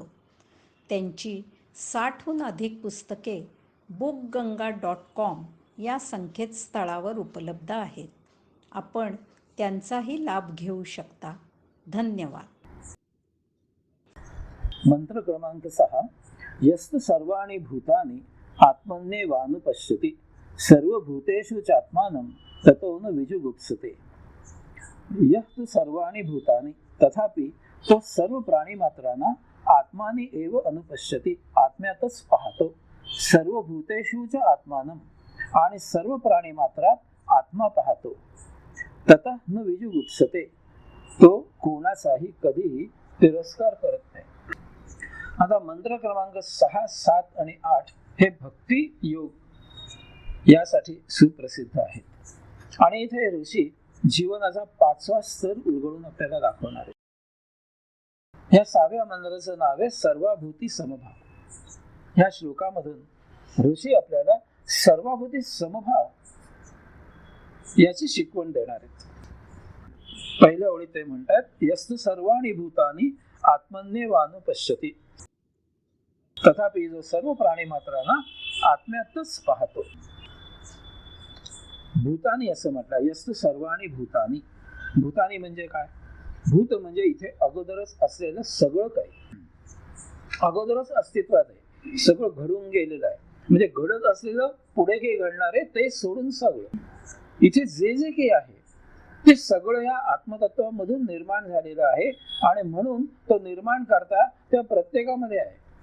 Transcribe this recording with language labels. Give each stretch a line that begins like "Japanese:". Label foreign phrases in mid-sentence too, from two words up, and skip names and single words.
Marathi: त्यांची 60हून अधिक पुस्तके bookganga.com या संकेतस्थळावर उपलब्ध आहेत. आपण त्यांचाही लाभ घेऊ शकता. धन्यवाद. मंत्र क्रमांक 6.
Sanskrit: यस्तु सर्वाणि भूतानि आत्मन्येवानुपश्यति सर्वभूतेषु चात्मानं ततो न विजुगुप्सते. यः तु सर्वाणि भूतानि,
Marathi: तथापि तो सर्व प्राणी मात्रांना
Sanskrit: आत्मानी एव अनुपश्यति,
Marathi: आत्म्यातच पाहतो.
Sanskrit: सर्व भूतेषु च आत्मानं,
Marathi: आणि सर्व प्राणी मात्रात आत्मा पाहतो.
Sanskrit: ततः न विजुगुप्सते,
Marathi: तो कोणाचाही कधीही तिरस्कार करत नाही. आता मंत्र क्रमांक 6, 7 आणि 8 हे भक्ती योग यासाठी सुप्रसिद्ध आहेत आणि इथे ऋषी जीवनाचा 5वा स्तर उलगडून आपल्याला दाखवणार आहे. या 6व्या मंत्राचं नाव आहे सर्वाभूती समभाव. या श्लोकामधून ऋषी आपल्याला सर्वाभूती समभाव याची शिकवण देणार आहेत. पहिल्या ओळीत ते म्हणतात
Sanskrit: यस्तु सर्वाणि भूतानि आत्मन्येवानुपश्यति,
Marathi: तथापि जो सर्व प्राणी मात्रांना आत्म्यातच पाहतो. भूतानी असं म्हटलं. यस्तु सर्वाणि भूतानी. भूतानी म्हणजे काय? भूत म्हणजे इथे अगोदरच असलेलं सगळं काही, अगोदरच अस्तित्वात आहे, सगळं घडून गेलेलं आहे. म्हणजे घडत असलेलं पुढे काही घडणार आहे ते सोडून सगळं इथे जे जे काही आहे ते सगळं या आत्मतत्वामधून निर्माण झालेलं आहे आणि म्हणून तो निर्माण करता त्या प्रत्येकामध्ये आहे.